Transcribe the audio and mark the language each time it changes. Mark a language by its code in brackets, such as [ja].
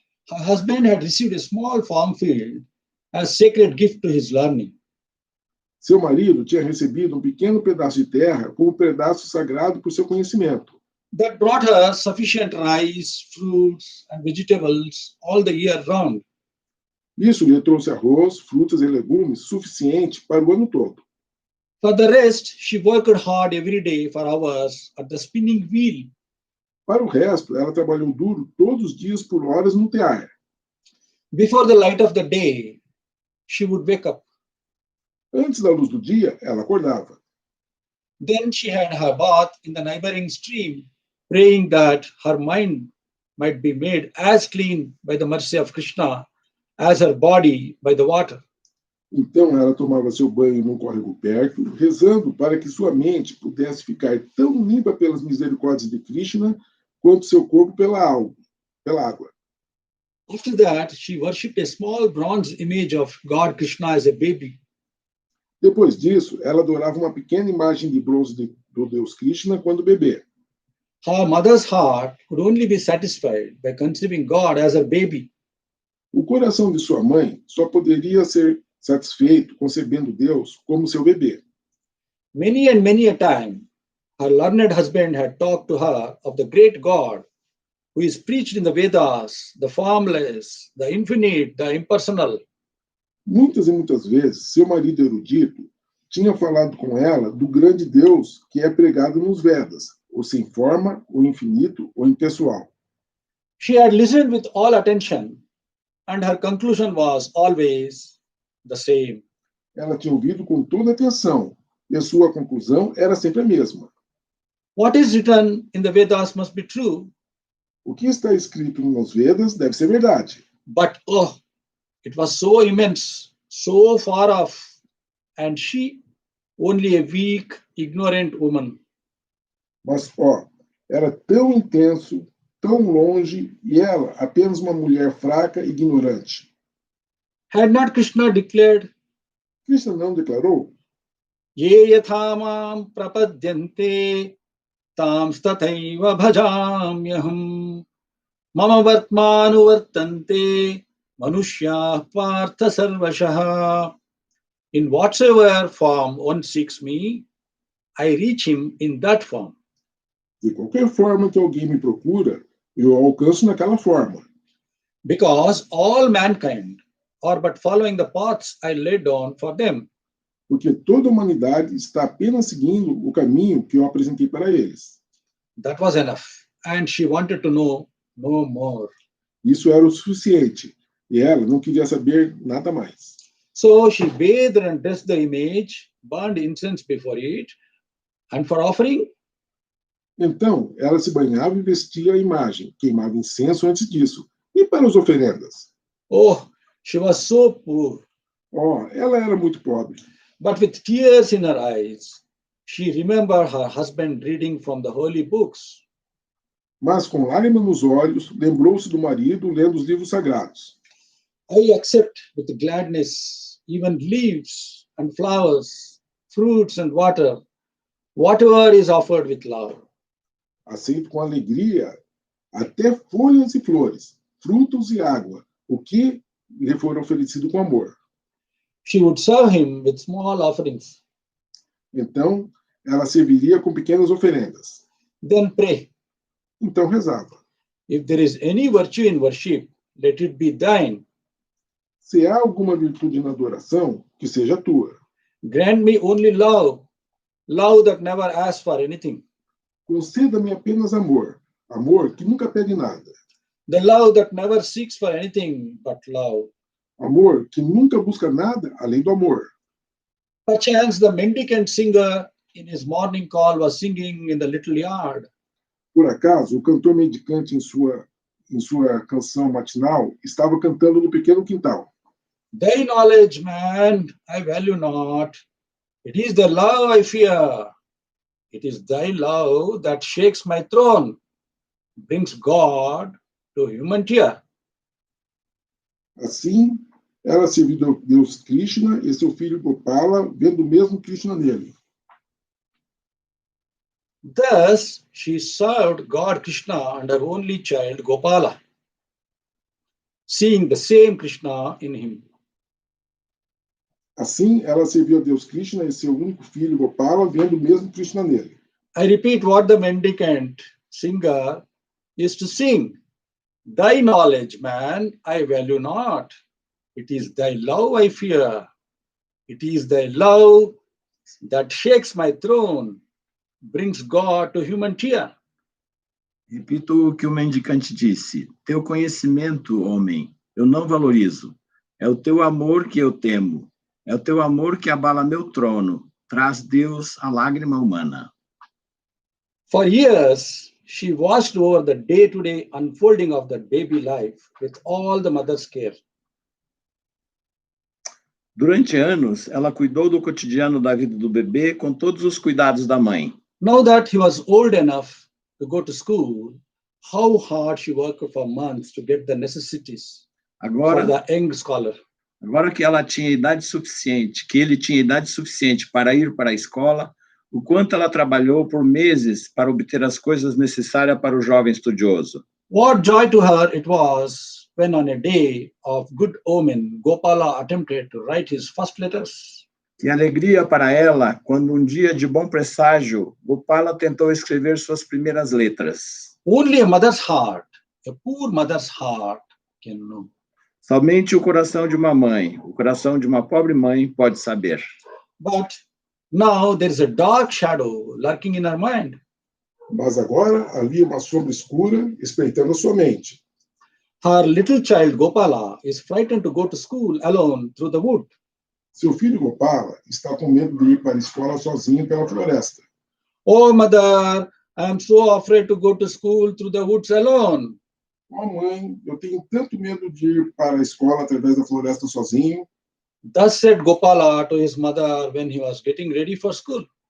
[en] Her husband had received a small farm field as sacred gift to his learning. [pt] Seu marido tinha recebido um pequeno pedaço de terra como pedaço sagrado por seu conhecimento. [en] That brought her sufficient rice, fruits, and vegetables all the year round. [pt] Isso lhe trouxe arroz, frutas e legumes suficiente para o ano todo. [en] For the rest, she worked hard every day for hours at the spinning wheel. [pt] Para o resto, ela trabalhou duro todos os dias por horas no tear. [en] Before the light of the day, she would wake up. [pt] Antes da luz do dia, ela acordava. [en] Then she had her bath in the neighboring stream, praying that her mind might be made as clean by the mercy of Krishna as her body by the water. [pt] Então ela tomava seu banho num córrego perto, rezando para que sua mente pudesse ficar tão limpa pelas misericórdias de Krishna quanto seu corpo pela água. [en] After that, she worshipped a small bronze image of God Krishna as a baby. [pt] Depois disso, ela adorava uma pequena imagem de bronze do Deus Krishna quando bebê. [en] Her mother's heart could only be satisfied by conceiving God as her baby. [pt] O coração de sua mãe só poderia ser satisfeito concebendo Deus como seu bebê. [en] Many and many a time, her learned husband had talked to her of the great God who is preached in the Vedas, the formless, the infinite, the impersonal. [pt] Muitas e muitas vezes, seu marido erudito tinha falado com ela do grande Deus que é pregado nos Vedas, o sem forma, o infinito, o impessoal. [en] She had listened with all attention, and her conclusion was always the same. [pt] Ela tinha ouvido com toda atenção, e a sua conclusão era sempre a mesma. [en] What is written in the Vedas must be true, [pt] O que está escrito nos Vedas deve ser verdade. [en] but oh, it was so immense, so far off, and she, only a weak, ignorant woman. [pt] Mas, era tão intenso, tão longe, e ela apenas uma mulher fraca e ignorante. [en] Had not Krishna declared, [pt] Krishna não declarou? [sa] Ye yathamam prapadyante tam stataiva bhajamyaham mama vartmanu vartante manushya partha sarvashaha. [en] In whatsoever form one seeks me, I reach him in that form. [pt] De qualquer forma que alguém me procura, eu alcanço naquela forma. [en] Because all mankind are but following the paths I laid down for them. [pt] Porque toda a humanidade está apenas seguindo o caminho que eu apresentei para eles. [en] That was enough. And she wanted to know no more. [pt] Isso era o suficiente. E ela não queria saber nada mais. [en] So she bathed and dressed the image, burned incense before it, and for offering, [pt] Então, ela se banhava e vestia a imagem, queimava incenso antes disso. E para as oferendas? [en] oh, she was so poor. [pt] Oh, ela era muito pobre. [en] But with tears in her eyes, she remembered her husband reading from the holy books. [pt] Mas, com lágrimas nos olhos, lembrou-se do marido lendo os livros sagrados. [en] I accept with gladness even leaves and flowers, fruits and water, whatever is offered with love. [pt] Aceito com alegria até folhas e flores, frutos e água, o que lhe for oferecido com amor. [en] She would serve him with small offerings. [pt] Então, ela serviria com pequenas oferendas. [en] Then pray. [pt] Então, rezava. [en] If there is any virtue in worship, let it be thine. [pt] Se há alguma virtude na adoração, que seja tua. [en] Grant me only love, love that never asks for anything. [pt] Conceda-me apenas amor, amor que nunca pede nada. [en] The love that never seeks for anything but love. [pt] Amor que nunca busca nada além do amor. [en] Perchance the mendicant singer in his morning call was singing in the little yard. [pt] Por acaso, o cantor mendicante em sua canção matinal estava cantando no pequeno quintal. [en] Thy knowledge, man, I value not. It is the love I fear. It is thy love that shakes my throne, brings God to human tear. [pt] Assim, ela serviu ao Deus Krishna e seu filho Gopala, vendo o mesmo Krishna nele. [en] Thus, she served God Krishna and her only child Gopala, seeing the same Krishna in him. [pt] Assim, ela serviu a Deus Krishna e seu único filho Gopala, vendo o mesmo Krishna nele. [en] I repeat what the mendicant singer used to sing. Thy knowledge, man, I value not. It is thy love I fear. It is thy love that shakes my throne, brings God to human tear. [pt] Repito o que o mendicante disse. Teu conhecimento, homem, eu não valorizo. É o teu amor que eu temo. É o teu amor que abala meu trono. Traz Deus a lágrima humana. [en] For years, she watched over the day-to-day unfolding of that baby life with all the mother's care. [pt] Durante anos, ela cuidou do cotidiano da vida do bebê com todos os cuidados da mãe. [en] Now that he was old enough to go to school, how hard she worked for months to get the necessities for the young scholar. [pt] Agora que ela tinha idade suficiente, que ele tinha idade suficiente para ir para a escola, o quanto ela trabalhou por meses para obter as coisas necessárias para o jovem estudioso. [en] What joy to her it was when on a day of good omen, Gopala attempted to write his first letters. [pt] Que alegria para ela quando um dia de bom presságio, Gopala tentou escrever suas primeiras letras. [en] Only a mother's heart, a poor mother's heart, can know. [pt] Somente o coração de uma mãe, o coração de uma pobre mãe pode saber. [en] But now there is a dark shadow lurking in her mind. [pt] Mas agora havia uma sombra escura espreitando a sua mente. [en] Her little child Gopala is frightened to go to school alone through the wood. [pt] Seu filho Gopala está com medo de ir para a escola sozinho pela floresta. [en] Oh, mother, I am so afraid to go to school through the woods alone. [pt] Oh, mãe, eu tenho tanto medo de ir para a escola através da floresta sozinho. [en] Thus said Gopala to his mother when he was getting ready for school.